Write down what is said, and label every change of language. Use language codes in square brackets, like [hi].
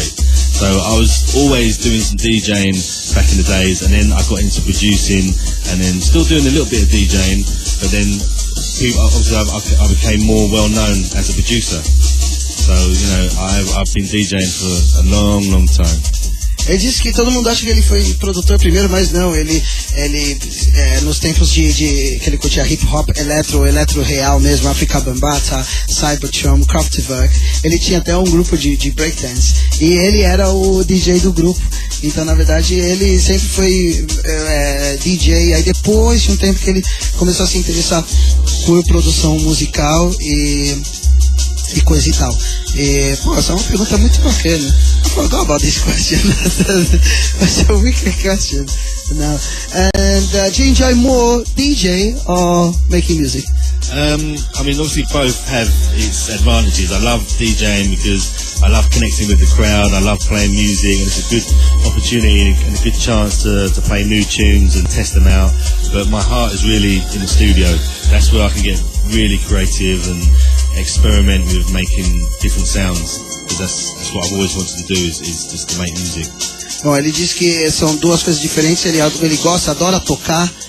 [en] So I was always doing some DJing back in the days, and then I got into producing, and then still doing a little bit of DJing, but then obviously I became more well known as a producer. So I've been DJing for a long time. [pt] Ele disse que todo mundo acha que ele foi produtor primeiro, mas não, ele nos tempos de que ele curtia hip hop, eletro real mesmo, Afrika Bambata, Cybertron, Kraftwerk, ele tinha até um grupo de breakdance, e ele era o DJ do grupo. Então, na verdade, ele sempre foi DJ. Aí depois de um tempo que ele começou a se interessar por produção musical e coisa e tal. E, pô, essa é uma pergunta muito bacana. [en] I forgot about this question. That's a wicked question. No. And do you enjoy more DJ or making music? I mean, obviously both have its advantages. I love DJing because I love connecting with the crowd. I love playing music, and it's a good opportunity and a good chance to play new tunes and test them out. But my heart is really in the studio. That's where I can get really creative and experiment with making different sounds. Because that's what I've always wanted to do is just to make music. [pt] Bom, ele diz que são duas coisas diferentes. Ele gosta, adora tocar.